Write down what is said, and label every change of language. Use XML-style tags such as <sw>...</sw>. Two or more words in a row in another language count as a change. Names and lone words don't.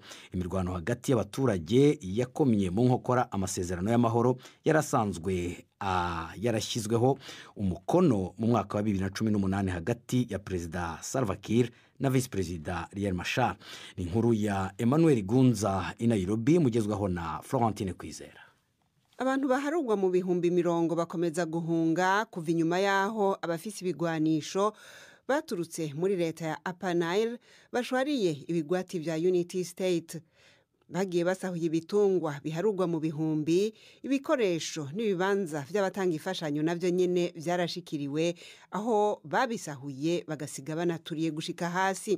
<rn>Imirwano hagati y'abaturage yakomye mu nkokora amasezerano y'amahoro yarasanzwe yarashyizweho umukono mu mwaka wa 2018 hagati ya Perezida Salva Kiir na Vice Perezida Riek Machar. Ni inkuru ya Emmanuel Gunza i Nairobi, mugezwaho na Florentine Kwizera. Abantu baharugwa mu bihumbi 100 bakomeza guhunga kuva inyuma yaho abafise ibigwanisho baturutse muri leta ya Upper Nile bashwariye ibigwati vya Unity State. Bagiye basahuye ibitungwa biharugwa mu bihumbi, ibikoresho n'ibibanza vy'abatanga imfashanyo navyo nyene vyarashikiriwe, aho babisahuye bagasiga banaturiye gushika hasi.</rn>